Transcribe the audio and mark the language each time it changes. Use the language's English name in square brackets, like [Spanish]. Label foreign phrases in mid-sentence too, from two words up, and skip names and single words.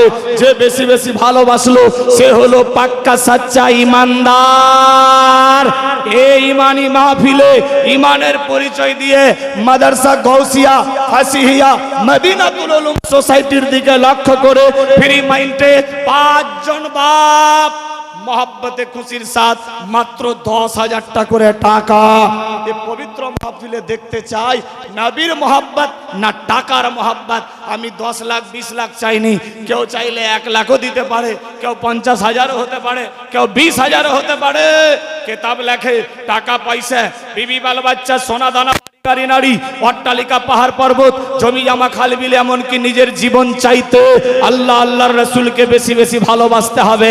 [Bangla] যে বেশি বেশি ভালোবাসলো সে হলো পাক্কা সাচ্চা ইমানদার। এই ইমানি মাহফিলে ইমানের পরিচয় দিয়ে মাদ্রাসা গৌসিয়া ফাসিহিয়া মদিনাতুল উলুম সোসাইটির দিকে লক্ষ্য করে ফ্রি মাইন্ডে 5 জন বাপ মোহাব্বতে খুশির সাথ মাত্র 10,000 টাকা করে টাকা যে পবিত্র মাহফিলে দেখতে চাই নবীর মোহাব্বত না টাকার মোহাব্বত। আমি 10 লাখ 20 লাখ চাইনি, কেউ চাইলে 1 লাখও দিতে পারে, কেউ 50,000 হতে পারে, কেউ 20,000 হতে পারে। কিতাব লেখে টাকা পয়সা বিবি বাল বাচ্চা সোনা দানা গাড়ি নারী অট্টালিকা পাহাড় পর্বত জমি জামা খাল বিল এমনকি নিজের জীবন চাইতে আল্লাহ আল্লাহর রাসূলকে বেশি বেশি ভালোবাসতে হবে।